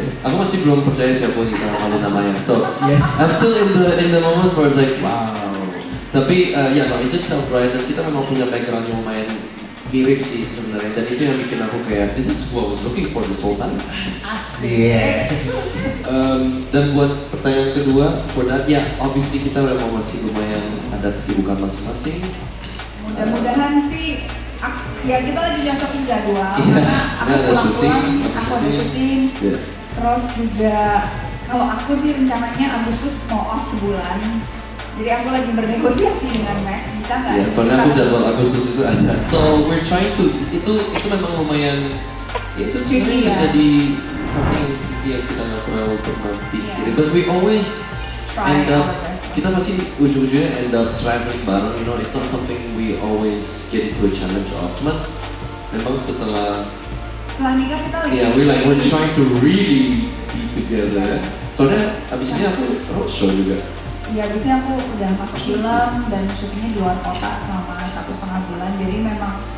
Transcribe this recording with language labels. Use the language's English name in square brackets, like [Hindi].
[Indonesian] Aku masih belum percaya siapa kita kalau namanya. [English] So yes. I'm still in the moment where it's like wow. [Indonesian] Tapi [English] it just felt right, [Indonesian] dan kita memang punya background yang lumayan mirip sih sebenarnya, dan itu yang bikin aku kayak [English] this is what I was looking for this whole time. [Indonesian] Asik. Dan buat pertanyaan kedua, [English] for that, obviously [Indonesian] kita memang masih lumayan ada kesibukan masing-masing. Mudah-mudahan sih, ya kita lagi nyocokin jadwal karena aku pulang-pulang, aku ada syuting. Terus juga kalau aku sih rencananya Agustus mau off sebulan. Jadi aku lagi bernegosiasi dengan Max, bisa nggak? Ya, soalnya aku jadwal Agustus itu ada. [English] So we're trying to, [Indonesian] itu memang lumayan, itu sebenarnya menjadi something yang kita nggak terlalu pernah pikirin. [English] But we always end up, [Indonesian] kita masih ujung-ujungnya [English] end up traveling [Indonesian] bareng. [English] It's not something we always get into a challenge of. [Indonesian] Cuman memang setelah nikah kita lagi. [English] We're trying to really be together. [Indonesian] Soalnya abis ini aku roadshow juga. Iya, biasanya aku udah masuk film dan syutingnya di luar kota selama 1,5 bulan, jadi memang